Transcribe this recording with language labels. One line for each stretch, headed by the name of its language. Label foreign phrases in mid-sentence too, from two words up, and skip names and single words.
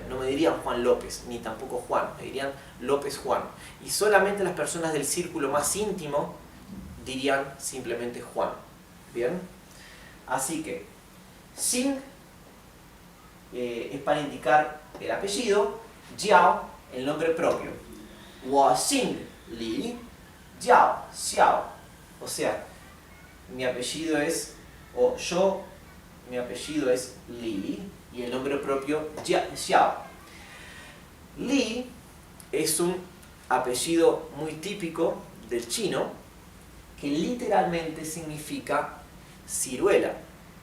Spanish: No me dirían Juan López, ni tampoco Juan, me dirían López Juan. Y solamente las personas del círculo más íntimo dirían simplemente Juan. ¿Bien? Así que, Xing es para indicar el apellido, Jiao, el nombre propio.
Chinese: 我姓李叫xiao.
Spanish: O sea, mi apellido es, mi apellido es Li y el nombre propio Xiao. Li es un apellido muy típico del chino que literalmente significa ciruela, ¿sí?